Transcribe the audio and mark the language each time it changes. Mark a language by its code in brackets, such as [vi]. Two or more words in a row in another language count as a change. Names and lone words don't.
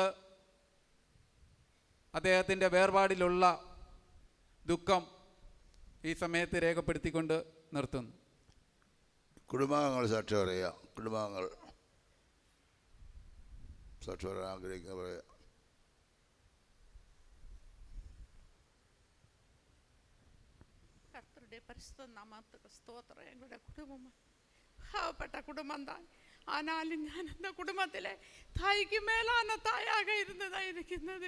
[ml] അദ്ദേഹത്തിൻ്റെ വേർപാടിലുള്ള ദുഃഖം ഈ സമയത്ത് രേഖപ്പെടുത്തിക്കൊണ്ട് നിർത്തുന്നു. കുടുംബാംഗങ്ങൾ സാക്ഷി പറയുക. കുടുംബാംഗങ്ങൾ സാക്ഷി പറയാൻ ആഗ്രഹിക്കുന്ന പറയുക. [ta] கர்த்தருடைய பரிசுத்த நாமத்துக்கு ஸ்தோத்திரம். எங்களுடைய குடும்பம் பாவப்பட்ட குடும்பம் தான். ஆனாலும் நான் அந்த குடும்பத்தில் தாய்க்கு மேலான தாயாக இருந்ததா இருக்கிறது.